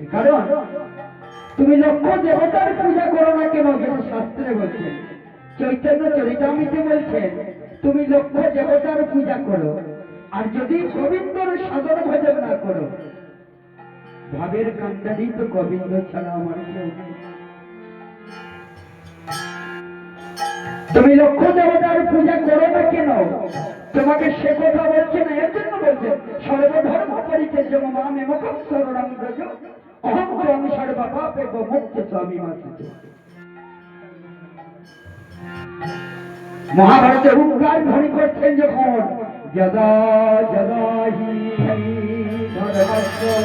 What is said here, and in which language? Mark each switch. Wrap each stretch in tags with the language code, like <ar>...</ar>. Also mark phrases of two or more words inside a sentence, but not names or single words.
<bn>কারণ তুমি লক্ষ দেবতার পূজা করো না কেন, যেটা শাস্ত্রে বলছেন, চৈতন্য চরিতামৃতে বলছেন তুমি লক্ষ দেবতার পূজা করো, আর যদি গোবিন্দর সাধন ভজন না করো, ভাবের কান্ডারি তো গোবিন্দ ছাড়া আমার কেউ নেই। তুমি লক্ষ দেবতার পূজা করো না কেন, তোমাকে সে কথা বলছে না, এর জন্য বলছেন</bn> <sa>সর্বধর্ম পরিত্যাজ্য মামেকং শরণং ব্রজ অহং ত্বং সর্বপাপেভ্যো মুক্তো স্বামী মাসিতে।</sa> <bn>মহাভারতে হুঙ্কার ধ্বনি করছেন যখন</bn> <sa>যদা যদা হি ধর্মস্য</sa>